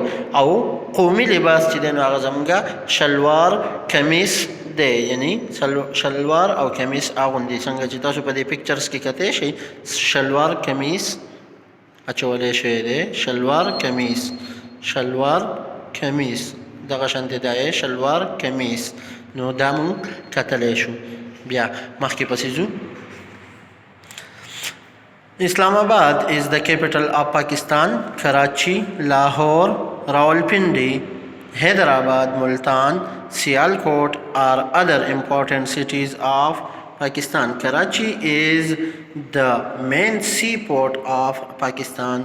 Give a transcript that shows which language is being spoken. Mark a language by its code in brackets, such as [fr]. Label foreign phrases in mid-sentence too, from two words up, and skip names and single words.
[ps] او قومي لباس چې دی نو هغه زمونږه شلوار کمیس دی یعنی شلوار او کمیس اغوندي څنګه چې تاسو په دې پکچرز کې کتلی شئ شلوار کمیس اچولی شوی دی. شلوار کمیس دغه شانتې دی شلوار کمیس نو دا مونږ کتلی شو. بیا مخکې پسې ځو. [en] Islamabad is the capital of Pakistan. Karachi, Lahore, Rawalpindi, Hyderabad, Multan, Sialkot are other important cities of Pakistan. Karachi is the main seaport of Pakistan.